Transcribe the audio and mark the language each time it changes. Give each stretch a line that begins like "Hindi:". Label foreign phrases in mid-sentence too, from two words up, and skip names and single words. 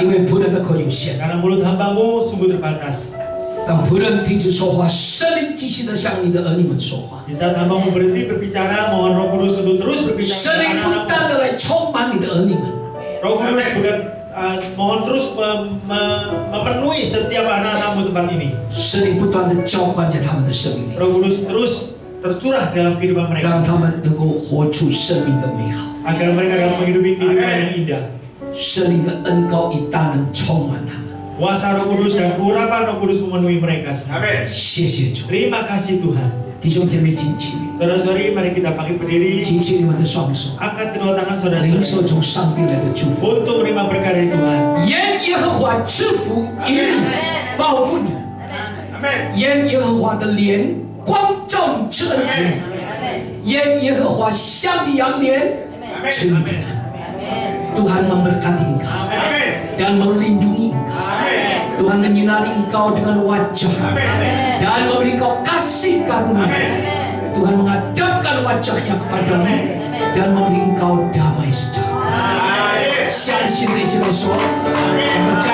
Chinese: 因为仆人的口有限。
Indonesian: karena mulut hambamu sungguh terbatas.
Chinese: 当仆人停止说话，圣灵继续的向你的儿女们说话，
Indonesian: Di saat hambamu berhenti berbicara, mohon Roh Kudus untuk terus berbicara
Chinese: 圣
Indonesian: kepada
Chinese: 灵不
Indonesian: anak-anakmu.
Chinese: 断的来充满你的儿女们，
Indonesian: Roh Kudus bukan mohon terus memenuhi setiap anak-anakmu tempat ini.
Chinese: 圣灵不断的浇灌在他们的生命里，
Indonesian: Roh Kudus terus tercurah dalam kehidupan mereka
Chinese: 让他们能够活出生命的美好。
Indonesian: agar mereka dapat menghidupi kehidupan yang indah.
Chinese: 圣灵的恩膏与大能充满他们。
Indonesian: Kuasa Roh Kudus dan urapan Roh Kudus memenuhi mereka semua.
Chinese: 谢谢主，
Indonesian: Terima kasih Tuhan.
Chinese: 弟兄姐妹，请起立，
Indonesian: Saudara-saudari, mari kita bangkit berdiri.
Chinese: 举起你们的双手，
Indonesian: Angkat kedua tangan
Chinese: 领受
Indonesian: saudara-saudari
Chinese: 从上帝来的祝福。
Indonesian: untuk menerima berkat dari Tuhan.
Chinese: 愿耶和华赐福于你，保护你；愿耶和华的脸光照你，赐恩给你；愿耶和华向你扬脸，赐你平安。
Indonesian: Tuhan memberkati engkau dan melindungi engkau. Tuhan menyinari engkau dengan wajah dan memberi engkau kasih karunia. Tuhan menghadapkan wajahnya kepadamu dan memberi engkau damai sejahtera.
Chinese: 相信的一起来说。